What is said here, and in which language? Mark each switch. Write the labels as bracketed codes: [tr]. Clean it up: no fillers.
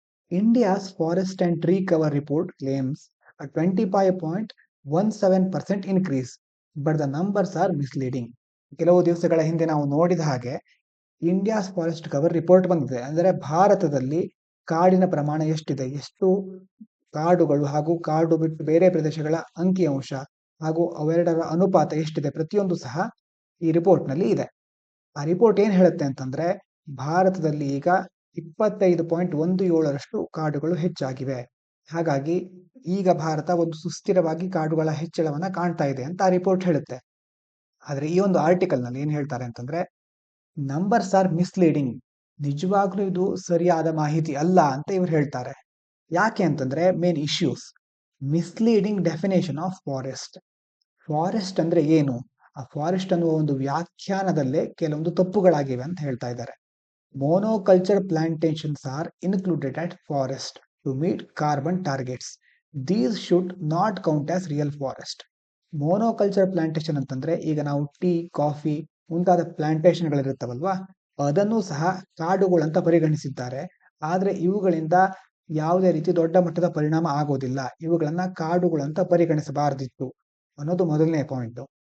[en] India's forest and tree cover report claims a 25.17% increase, but the numbers are misleading. [kn] ಕೆಲವು ದಿವಸಗಳ ಹಿಂದೆ ನಾವು ನೋಡಿದ ಹಾಗೆ ಇಂಡಿಯಾಸ್ ಫಾರೆಸ್ಟ್ ಕವರ್ ರಿಪೋರ್ಟ್ ಬಂದಿದೆ. ಅಂದರೆ ಭಾರತದಲ್ಲಿ ಕಾಡಿನ ಪ್ರಮಾಣ ಎಷ್ಟಿದೆ, ಎಷ್ಟು ಕಾಡುಗಳು ಹಾಗೂ ಕಾಡು ಬಿಟ್ಟು ಬೇರೆ ಪ್ರದೇಶಗಳ ಅಂಕಿಅಂಶ ಹಾಗೂ ಅವೆರಡರ ಅನುಪಾತ ಎಷ್ಟಿದೆ, ಪ್ರತಿಯೊಂದು ಸಹ ಈ ರಿಪೋರ್ಟ್ ನಲ್ಲಿ ಇದೆ. ಆ ರಿಪೋರ್ಟ್ ಏನ್ ಹೇಳುತ್ತೆ ಅಂತಂದ್ರೆ ಭಾರತದಲ್ಲಿ ಈಗ 25.17% ಕಾಡುಗಳು ಹೆಚ್ಚಾಗಿವೆ. ಹಾಗಾಗಿ ಈಗ ಭಾರತ ಒಂದು ಸುಸ್ಥಿರವಾಗಿ ಕಾಡುಗಳ ಹೆಚ್ಚಳವನ್ನ ಕಾಣ್ತಾ ಇದೆ ಅಂತ ಆ ರಿಪೋರ್ಟ್ ಹೇಳುತ್ತೆ. ಆದ್ರೆ ಈ ಒಂದು ಆರ್ಟಿಕಲ್ ನಲ್ಲಿ ಏನ್ ಹೇಳ್ತಾರೆ ಅಂತಂದ್ರೆ [en] numbers are misleading, [kn] ನಿಜವಾಗ್ಲೂ ಇದು ಸರಿಯಾದ ಮಾಹಿತಿ ಅಲ್ಲ ಅಂತ ಇವ್ರು ಹೇಳ್ತಾರೆ. ಯಾಕೆ ಅಂತಂದ್ರೆ main issues, [en] Misleading definition of forest. [kn] Forest ಅಂದ್ರೆ ಏನು, ಆ ಫಾರೆಸ್ಟ್ ಅನ್ನುವ ಒಂದು ವ್ಯಾಖ್ಯಾನದಲ್ಲೇ ಕೆಲವೊಂದು ತಪ್ಪುಗಳಾಗಿವೆ ಅಂತ ಹೇಳ್ತಾ ಇದ್ದಾರೆ. [en] Monoculture plantations are included at forest to meet carbon targets. These should not count as real forest. [kn] Monoculture plantation ಅಂತಂದ್ರೆ ಈಗ ನಾವು ಟೀ, ಕಾಫಿ ಮುಂತಾದ ಪ್ಲಾಂಟೇಶನ್ಗಳಿರುತ್ತವಲ್ವಾ, ಅದನ್ನು ಸಹ ಕಾಡುಗಳಂತ ಪರಿಗಣಿಸಿದ್ದಾರೆ. ಆದ್ರೆ ಇವುಗಳಿಂದ ಯಾವುದೇ ರೀತಿ ದೊಡ್ಡ ಮಟ್ಟದ ಪರಿಣಾಮ ಆಗೋದಿಲ್ಲ, ಇವುಗಳನ್ನ ಕಾಡುಗಳಂತ ಪರಿಗಣಿಸಬಾರದಿತ್ತು ಅನ್ನೋದು ಮೊದಲನೇ ಪಾಯಿಂಟ್.